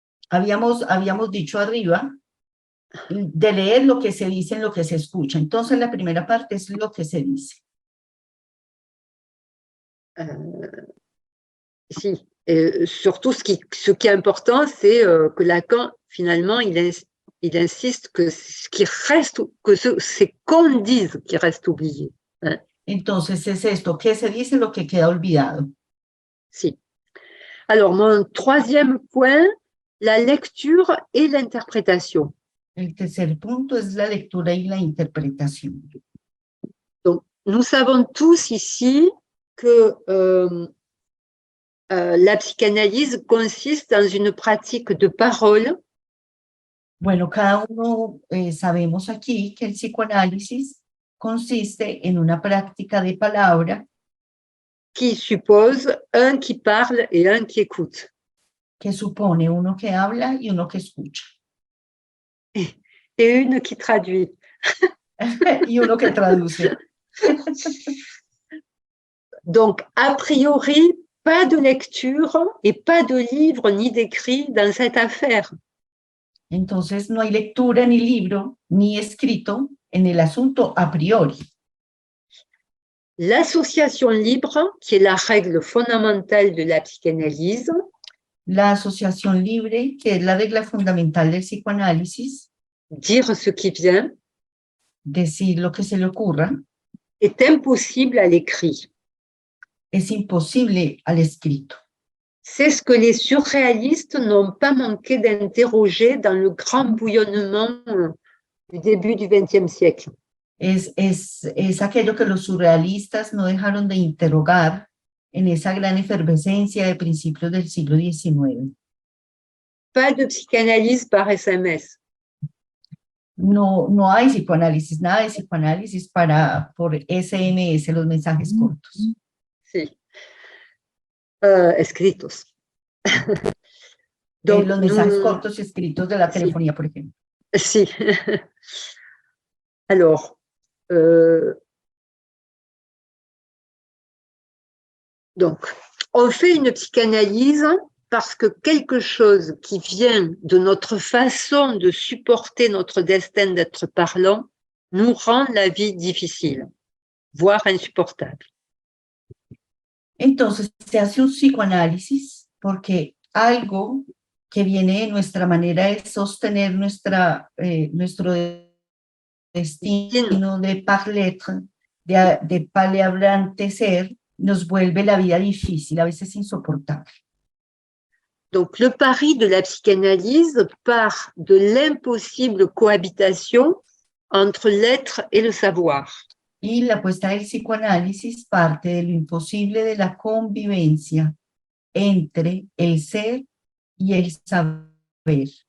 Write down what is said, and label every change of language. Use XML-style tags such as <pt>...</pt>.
<es>Habíamos dicho arriba de leer lo que se dice en lo que se escucha. Entonces, la primera parte es lo que se dice. Si.</es> <fr>Surtout, ce qui est important, c'est que Lacan, finalement, il insiste que ce qui reste, c'est qu'on dise qui reste oublié. Hein.</fr> <es>Entonces, es esto, que se dice lo que queda olvidado. Si.</es> <fr>Alors, mon troisième point, la lecture et l'interprétation.</fr> <es>El tercer punto es la lectura y la interpretación.</es> <fr>Donc, nous savons tous ici que la psychanalyse consiste dans une pratique de parole.</fr> <es>Bueno, cada uno sabemos aquí que el psicoanálisis consiste en una práctica de palabra</es> <fr>qui suppose un qui parle et un qui écoute.</fr> <es>Que supone uno que habla y uno que escucha.</es> <fr>Et une qui traduit.</fr> <es>Y uno que traduce.</es> <fr>Donc, a priori, pas de lecture et pas de livre ni d'écrit dans cette affaire.</fr> <es>Entonces, no hay lectura, ni libro, ni escrito en el asunto a priori.</es> <fr>L'association libre, qui est la règle fondamentale de la psychanalyse.</fr> <es>La asociación libre, que es la regla fundamental del psicoanálisis.</es> <fr>Dire ce qui vient.</fr> <es>Decir lo que se le ocurra.</es> <fr>Est impossible à l'écrit.</fr> <es>Es imposible al escrito.</es> <fr>C'est ce que les surréalistes n'ont pas manqué d'interroger dans le grand bouillonnement du début du XXe siècle.</fr> <es>Es aquello que los surrealistas no dejaron de interrogar en esa gran efervescencia de principios del siglo XIX.</es> <fr>Pas de psychanalyse par SMS.</fr> <es>No hay psicoanálisis, nada de psicoanálisis por SMS, los mensajes cortos. Sí. Escritos. Los mensajes cortos escritos de la telefonía, por ejemplo. Si.</es> <fr>Alors, donc, on fait une psychanalyse parce que quelque chose qui vient de notre façon de supporter notre destin d'être parlant nous rend la vie difficile, voire insupportable.</fr> <es>Entonces, se hace un psicoanálisis porque algo que viene de nuestra manera de sostener nuestro destino de parler-être, de palabrantecer, nos vuelve la vida difícil, a veces insoportable.</es> <fr>Donc, le pari de la psychanalyse part de l'impossible cohabitation entre l'être et le savoir.</fr> <es>Y la apuesta del psicoanálisis parte de lo imposible de la convivencia entre el ser y el saber.</es>